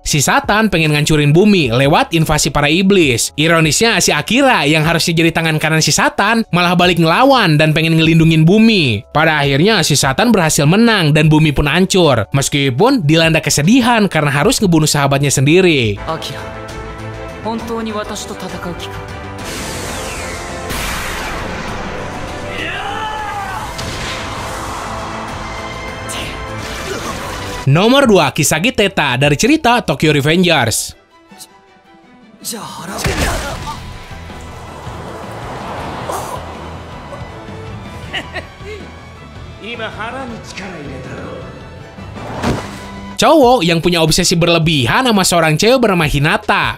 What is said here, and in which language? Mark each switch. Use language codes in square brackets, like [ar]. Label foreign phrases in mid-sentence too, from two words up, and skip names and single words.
[id] Si Satan pengen ngancurin bumi lewat invasi para iblis. Ironisnya, si Akira yang harusnya jadi tangan kanan si Satan malah balik ngelawan dan pengen ngelindungin bumi. Pada akhirnya, si Satan berhasil menang dan bumi pun hancur. Meskipun dilanda kesedihan karena harus ngebunuh sahabatnya sendiri. Akira, [ja] 本当に私と戦う気か? [id] Nomor 2, Kisagi Teta dari cerita Tokyo Revengers. Cowok yang punya obsesi berlebihan sama seorang cewek bernama Hinata.